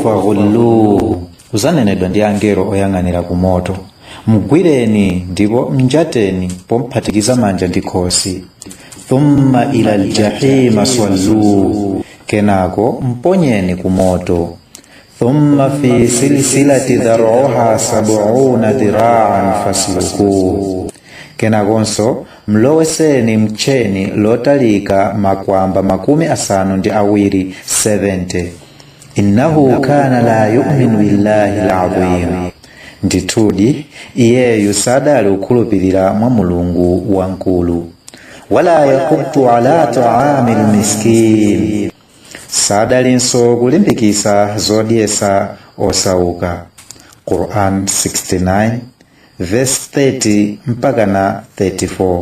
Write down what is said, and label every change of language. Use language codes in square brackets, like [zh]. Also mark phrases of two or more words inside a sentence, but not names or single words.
[ny] faghulluhu, uzanenedwa ndi angelo oyang'anira ku moto, mugwireni ndipo mnjateni pomphatikiza manja ndi khosi, [ar] ثم إلى الجحيم صلوه, [ny] kenako mponyeni ku moto, [ar] ثم في سلسلة ذرعها 70 ذراعا فاسلكوه, [ny] kenakonso mloweseni mcheni lotalika makwamba 70 70. [ar] إنه كان لا يؤمن بالله العظيم, [ny] ndithudi iyeyu sadali kukhulupirira mwa Mulungu wankulu. [ar] ولا يحض على طعام المسكين, [ny] sadalinso kulimbikisa zodyesa osauka. Quran 69 verse 30 mpaka na 34.